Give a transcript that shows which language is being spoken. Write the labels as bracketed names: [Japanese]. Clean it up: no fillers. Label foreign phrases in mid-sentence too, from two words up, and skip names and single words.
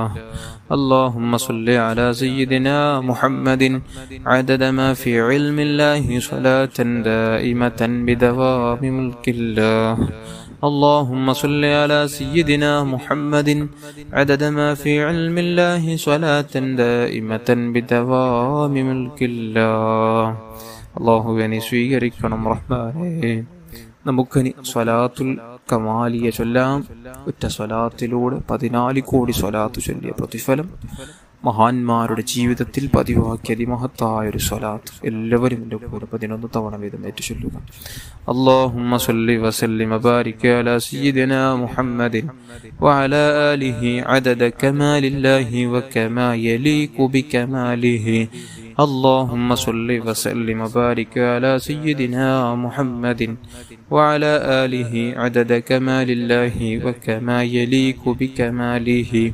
[Arabic] اللهم صل على سيدنا محمد عدد ما في علم الله صلاة دائمة بدوام ملك الله. اللهم صل على سيدنا محمد عدد ما في علم الله صلاة دائمة بدوام ملك الله. [Malayalam] അള്ളാഹുവേ നീ സ്വീകരിക്കണം റഹ്മാനേ. നമുക്കിനി സ്വലാത്തുൽ കമാലിയ ചൊല്ലാം. ഒറ്റ സ്വലാത്തിലൂടെ 14 കോടി സ്വലാത്ത് ചൊല്ലിയ പ്രതിഫലം മഹാന്മാരുടെ ജീവിതത്തിൽ പതിവാക്കിയ അതിമഹത്തായ ഒരു സ്വലാത്ത്. എല്ലാവരും എൻ്റെ കൂടെ 11 തവണ വീതം ഏറ്റു ചൊല്ലുക. [Arabic] اللهم صل وسلم وبارك على سيدنا محمد وعلى آله عدد كمال الله وكما يليق بكماله. اللهم صل وسلم وبارك على سيدنا محمد وعلى آله عدد كمال الله وكما يليق بكماله.